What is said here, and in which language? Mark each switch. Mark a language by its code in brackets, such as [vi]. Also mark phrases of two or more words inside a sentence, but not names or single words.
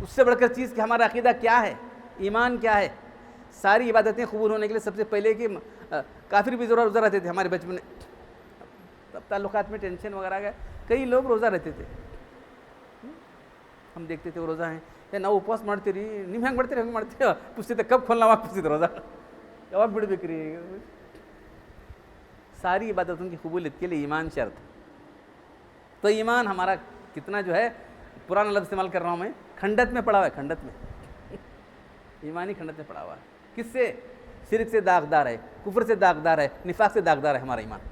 [ur] اس سے بڑھ کر چیز کہ ہمارا عقیدہ کیا ہے, ایمان کیا ہے. ساری عبادتیں قبول ہونے کے لیے سب سے پہلے کہ کافر بھی روزہ رہتے تھے ہمارے بچپن میں. تب تعلقات میں ٹینشن وغیرہ آ گیا, کئی لوگ روزہ رہتے تھے, ہم دیکھتے تھے وہ روزہ ہیں یا نہ اپواس [kn] ಮಾಡ್ತೀರಿ ರೀ, ನಿಮ್ಮ ಹೆಂಗೆ ಮಾಡ್ತೀರಿ ಹಂಗೆ ಮಾಡ್ತೀವಿ, ಪುಸ್ತಕ ಕಬ್ಬು ಖೋಲ್ನ ಅವಾಗ ಪುಸ್ತಕ ರೋಜಾ ಯಾವಾಗ ಬಿಡಬೇಕ್ರಿ. [ur] ساری عبادتوں کی قبولیت کے لیے ایمان شرط ہے. تو ایمان ہمارا کتنا جو ہے, پرانا لفظ استعمال کر رہا ہوں میں, کھنڈت میں پڑا ہوا ہے, کھنڈت میں, ایمانی کھنڈت میں پڑا ہوا ہے. کس سے؟ شرک سے داغدار ہے, کفر سے داغدار ہے, نفاق سے داغدار ہے ہمارا ایمان.